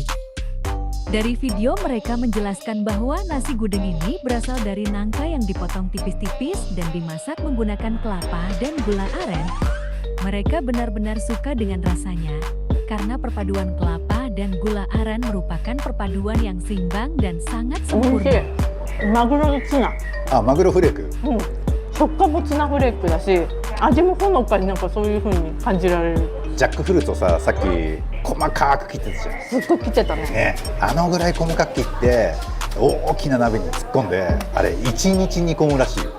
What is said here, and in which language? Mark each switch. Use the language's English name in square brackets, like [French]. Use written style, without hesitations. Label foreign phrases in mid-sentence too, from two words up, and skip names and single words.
[Indonesian] Dari video mereka menjelaskan bahwa nasi gudeg ini berasal dari nangka yang dipotong tipis-tipis dan dimasak menggunakan kelapa dan gula aren. Mereka benar-benar suka dengan rasanya, karena perpaduan kelapa dan gula aren merupakan perpaduan yang seimbang dan sangat [Japanese] 美味し [Indonesian] sempurna. [Japanese] い。マグロのツナ。あ、マグロフレーク。うん。食感もツナフレークだし、味もほのかになんかそういう風に感じられる。ジャックフルーツをさ、さっき細かく切ってたじゃん。すっごい切ってたね。ね、あのぐらい細かく切って大きな鍋に突っ込んで、あれ1日煮込むらしいよ。